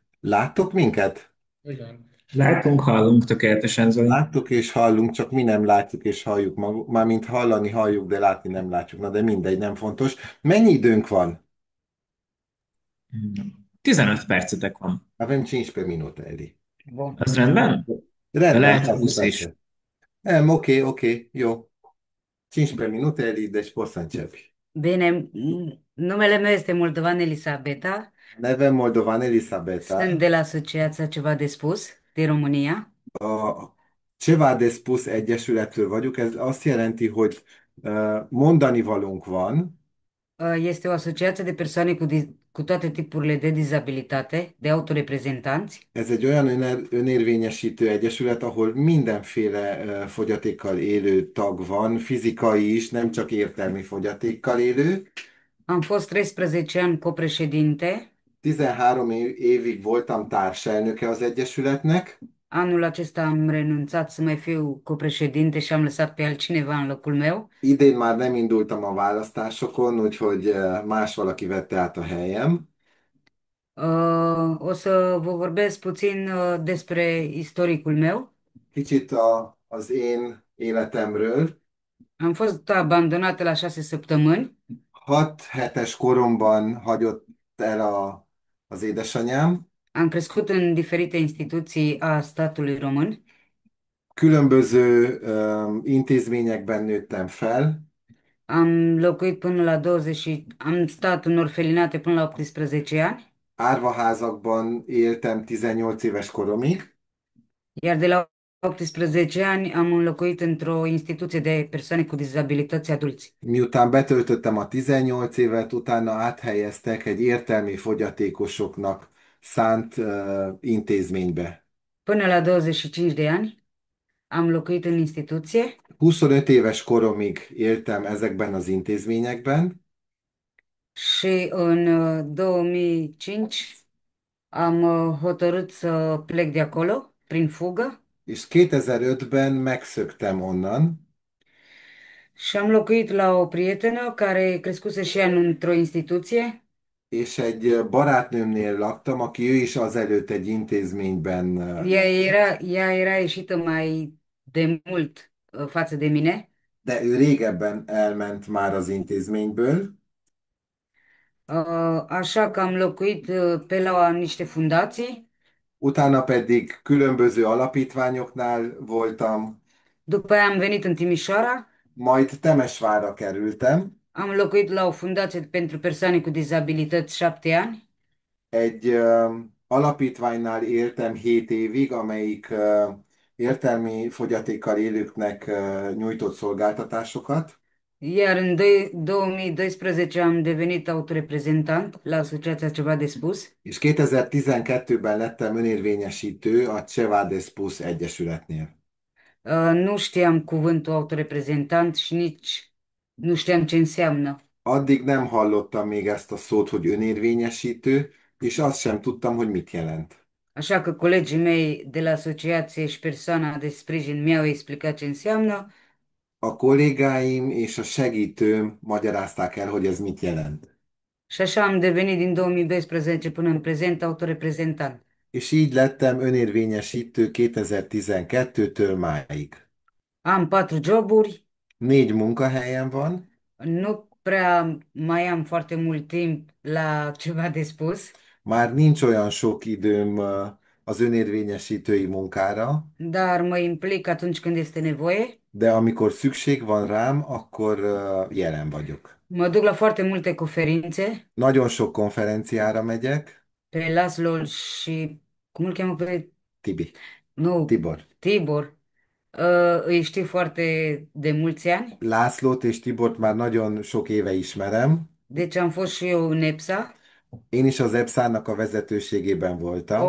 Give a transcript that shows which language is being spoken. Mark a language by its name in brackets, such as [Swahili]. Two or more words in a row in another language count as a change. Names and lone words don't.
[Hungarian] Láttok minket? Igen. Látunk, hallunk tökéletesen, Zoli. Láttuk és hallunk, csak mi nem látjuk és halljuk maguk. Mármint hallani halljuk, de látni nem látjuk. Na de mindegy, nem fontos. Mennyi időnk van? 15 percetek van. [Romanian] Avem 5 per minute, Eli. [Hungarian] Az rendben? De Rendben, lehet persze, 20 is. persze. Oké, jó. [Romanian] 5 per minute, Eli, deci poți să începi. Bine, numele meu este Moldovan Elisabeta, [Hungarian] Nevem Moldovan Elisabeta. [Romanian] sunt de la Asociația Ceva de Spus din România. [Hungarian] A Ceva de Spus Egyesülettől vagyok. Ez azt jelenti, hogy mondani valónk van. [Romanian] Este o asociație de persoane cu toate tipurile de dizabilitate, de autoreprezentanți. [Hungarian] Ez egy olyan önérvényesítő egyesület, ahol mindenféle fogyatékkal élő tag van, fizikai is, nem csak értelmi fogyatékkal élő. [Romanian] Am fost 13 ani copreședinte. [Hungarian] 13 évig voltam társelnöke az egyesületnek. [Romanian] Anul acesta am renunțat să mai fiu copreședinte și am lăsat pe altcineva în locul meu. [Hungarian] Idén már nem indultam a választásokon, úgyhogy más valaki vette át a helyem. [Romanian] O să vă vorbesc puțin despre istoricul meu. [Hungarian] Kicsit az én életemről. [Romanian] Am fost abandonată la 6 săptămâni. [Hungarian] 6 hetes koromban hagyott el az édesanyám. [Romanian] Am crescut în diferite instituții a statului român. [Hungarian] Különböző intézményekben nőttem fel. [Romanian] Am locuit până la 20 am stat în orfelinate până la 18 ani. [Hungarian] Árvaházakban éltem 18 éves koromig. [Romanian] Iar de la 18 ani am înlocuit într-o instituție de persoane cu dizabilități adulți. [Hungarian] Miután betöltöttem a 18 évet, utána áthelyeztek egy értelmi fogyatékosoknak szánt intézménybe. [Romanian] Până la 25 de ani am locuit în instituție. [Hungarian] 25 éves koromig éltem ezekben az intézményekben. [Romanian] Și în 2005 am hotărât să plec de acolo prin fugă. [Hungarian] És 2005-ben megszöktem onnan. [Romanian] Și am locuit la o prietenă care crescuse și ea într-o instituție. [Hungarian] És egy barátnőmnél laktam, aki ő is azelőtt egy intézményben. [Romanian] Ea era ieșită mai de mult față de mine. [Hungarian] De ő régebben elment már az intézményből. [Romanian] Așa că am locuit pe la niște fundații. [Hungarian] Utána pedig különböző alapítványoknál voltam. [Romanian] După aia am venit în Timișoara. [Hungarian] Majd Temesvárra kerültem. [Romanian] Am locuit la o fundație pentru persoane cu dizabilități 7 ani. [Hungarian] Egy alapítványnál éltem 7 évig, amelyik értelmi fogyatékkal élőknek nyújtott szolgáltatásokat, [Romanian] Iar în 2012 am devenit autoreprezentant la Asociația Ceva de Spus. [Hungarian] és 2012-ben lettem önérvényesítő a Cevades Plus Egyesületnél. [Romanian] Nu știam cuvântul autoreprezentant și nici nu știam ce înseamnă. [Hungarian] Addig nem hallottam még ezt a szót, hogy önérvényesítő, és azt sem tudtam, hogy mit jelent. [Romanian] Așa că colegii mei de la asociație și persoana de sprijin mi-au explicat ce înseamnă [Hungarian] A kollégáim és a segítőm magyarázták el, hogy ez mit jelent. [Romanian] și așa am devenit din 2012 până în prezent autoreprezentant. [Hungarian] És így lettem önérvényesítő 2012-től máig. [Romanian] Am 4 joburi, [Hungarian] 4 munkahelyem van, [Romanian] nu prea mai am foarte mult timp la ceva de spus, [Hungarian] már nincs olyan sok időm az önérvényesítői munkára, [Romanian] dar mă implic atunci când este nevoie. [Hungarian] de amikor szükség van rám, akkor jelen vagyok. [Romanian] Mă duc la foarte multe conferințe [Hungarian] Nagyon sok konferenciára megyek. [Romanian] pe Laszlo și cum îl cheamă pe... Tibi, Nu, Tibor. Tibor. Îi știu foarte de mulți ani, [Hungarian] Lászlót és Tibort már nagyon sok éve ismerem. [Romanian] deci am fost și eu în EPSA [Hungarian] Én is az EPSZ-nak a vezetőségében voltam.